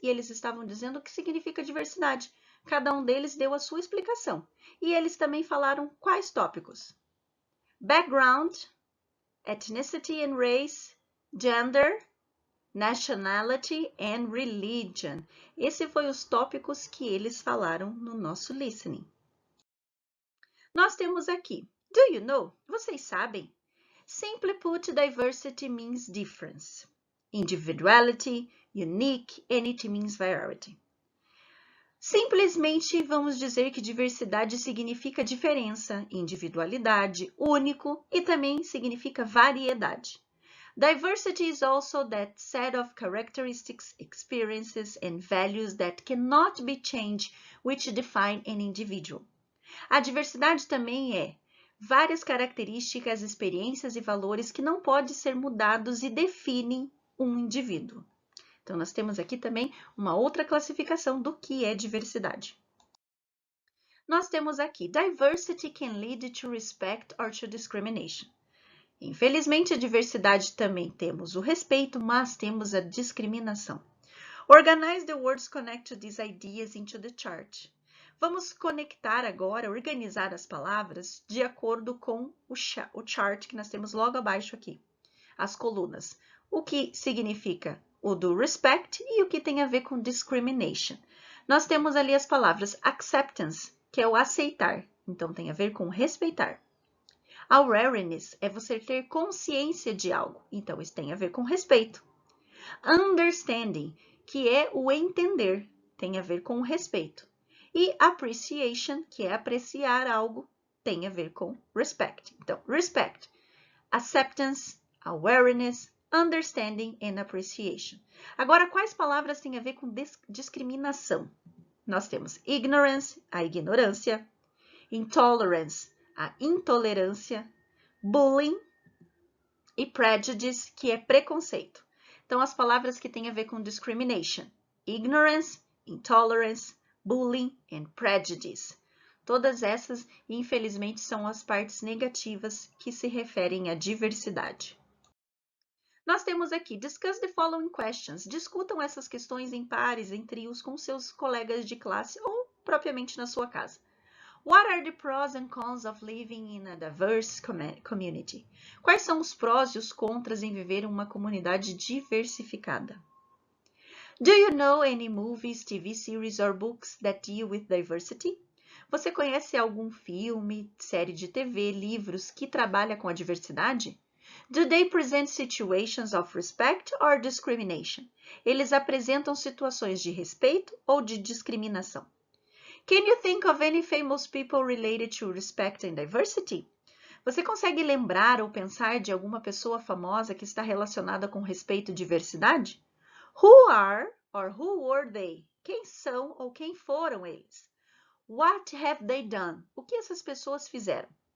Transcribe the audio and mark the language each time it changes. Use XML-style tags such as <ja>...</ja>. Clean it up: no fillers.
<pt>E eles estavam dizendo o que significa diversidade. Cada um deles deu a sua explicação. E eles também falaram quais tópicos?</pt> <en>Background, ethnicity and race, gender, nationality and religion.</en> <pt>Esse foi os tópicos que eles falaram no nosso listening. Nós temos aqui,</pt> <en>do you know?</en> <pt>Vocês sabem?</pt> <en>Simply put, diversity means difference. Individuality, unique, and it means variety.</en> <pt>Simplesmente vamos dizer que diversidade significa diferença, individualidade, único e também significa variedade.</pt> <en>Diversity is also that set of characteristics, experiences, and values that cannot be changed, which define an individual.</en> <pt>A diversidade também é várias características, experiências e valores que não podem ser mudados e definem um indivíduo. Então, nós temos aqui também uma outra classificação do que é diversidade. Nós temos aqui,</pt> <en>diversity can lead to respect or to discrimination.</en> <pt>Infelizmente, a diversidade também temos o respeito, mas temos a discriminação.</pt> <en>Organize the words connect to these ideas into the chart.</en> <pt>Vamos conectar agora, organizar as palavras de acordo com o chart que nós temos logo abaixo aqui. As colunas. O que significa o do respect e o que tem a ver com discrimination. Nós temos ali as palavras acceptance, que é o aceitar. Então, tem a ver com respeitar. Awareness é você ter consciência de algo. Então, isso tem a ver com respeito. Understanding, que é o entender, tem a ver com respeito. E appreciation, que é apreciar algo, tem a ver com respect.</pt> <en>Então, respect, acceptance, awareness, understanding and appreciation.</en> <pt>Agora, quais palavras têm a ver com discriminação? Nós temos ignorance, a ignorância, intolerance, a intolerância, bullying e prejudice, que é preconceito. Então, as palavras que têm a ver com</pt> <en>discrimination, ignorance, intolerance, bullying and prejudice.</en> <pt>Todas essas, infelizmente, são as partes negativas que se referem à diversidade. Nós temos aqui,</pt> <en>discuss the following questions.</en> <pt>Discutam essas questões em pares, em trios, com seus colegas de classe ou propriamente na sua casa.</pt> <en>What are the pros and cons of living in a diverse community?</en> <pt>Quais são os prós e os contras em viver em uma comunidade diversificada?</pt> <en>Do you know any movies, TV series or books that deal with diversity?</en> <pt>Você conhece algum filme, série de TV, livros que trabalha com a diversidade?</pt> <en>Do they present situations of respect or discrimination?</en> <pt>Eles apresentam situações de respeito ou de discriminação?</pt> <en>Can you think of any famous people related to respect and diversity?</en> <pt>Você consegue lembrar ou pensar de alguma pessoa famosa que está relacionada com respeito e diversidade?</pt> <en>Who are or who were they?</en> <pt>Quem são ou quem foram eles?</pt> <en>What have they done?</en> <pt>O que essas pessoas fizeram?</pt>